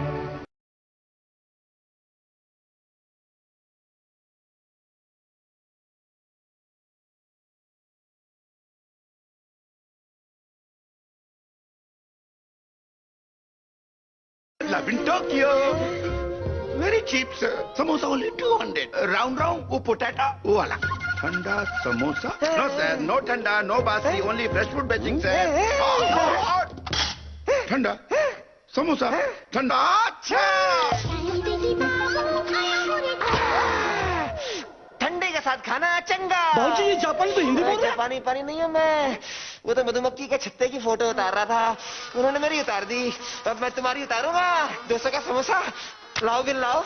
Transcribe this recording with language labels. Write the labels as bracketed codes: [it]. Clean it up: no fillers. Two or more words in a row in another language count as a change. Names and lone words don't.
[en] Love in Tokyo. Very cheap, sir. Samosa only 200. Round, [hi] वो potato, वो वाला. ठंडा समोसा? [en] No, sir. No thanda, no basi. Only fresh fruit batching, sir. [hi] ठंडा। समोसा। ठंडा. अच्छा. ठंडे के साथ खाना चंगा। बाबूजी ये जापानी तो हिंदी बोल रहे हैं। जापानी पानी नहीं हूँ मैं, वो तो मधुमक्खी के छत्ते की फोटो उतार रहा था, उन्होंने मेरी उतार दी, अब मैं तुम्हारी उतारूंगा। 200 का समोसा लाओ, बिल लाओ।